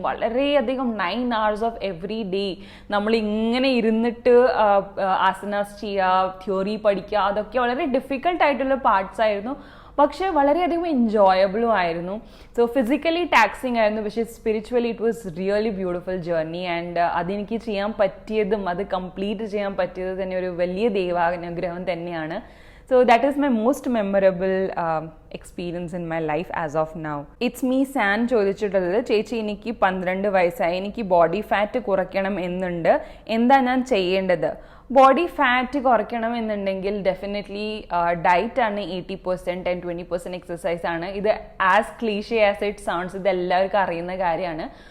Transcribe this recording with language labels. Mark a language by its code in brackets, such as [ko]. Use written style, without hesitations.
[ml] വളരെയധികം 9 hours of every day നമ്മൾ ഇങ്ങനെ ഇരുന്നിട്ട് ആസനാസ് ചെയ്യുക, തിയോറി പഠിക്കുക, അതൊക്കെ വളരെ ഡിഫിക്കൽട്ട് ആയിട്ടുള്ള പാർട്സ് ആയിരുന്നു. പക്ഷേ വളരെയധികം എൻജോയബിളും ആയിരുന്നു. സോ ഫിസിക്കലി ടാക്സിങ് ആയിരുന്നു, പക്ഷേ spiritually [en] It was really beautiful journey. [ml] And അതെനിക്ക് ചെയ്യാൻ പറ്റിയതും അത് കംപ്ലീറ്റ് ചെയ്യാൻ പറ്റിയത് തന്നെ ഒരു വലിയ ദൈവാനുഗ്രഹം തന്നെയാണ്. [en] So that is my most memorable experience in my life as of now. [ml] It's me San ചോദിച്ചിട്ടുള്ളത്, ചേച്ചി എനിക്ക് 12 വയസ്സായി, എനിക്ക് ബോഡി ഫാറ്റ് കുറയ്ക്കണം എന്നുണ്ട്, എന്താ ഞാൻ ചെയ്യേണ്ടത്? ബോഡി ഫാറ്റ് കുറയ്ക്കണം എന്നുണ്ടെങ്കിൽ ഡെഫിനറ്റ്ലി ഡയറ്റ് ആണ് 80% ആൻഡ് 20% എക്സസൈസ് ആണ്. ഇത് [en] as cliche as it sounds, [ml] ഇത് എല്ലാവർക്കും അറിയുന്ന കാര്യമാണ്.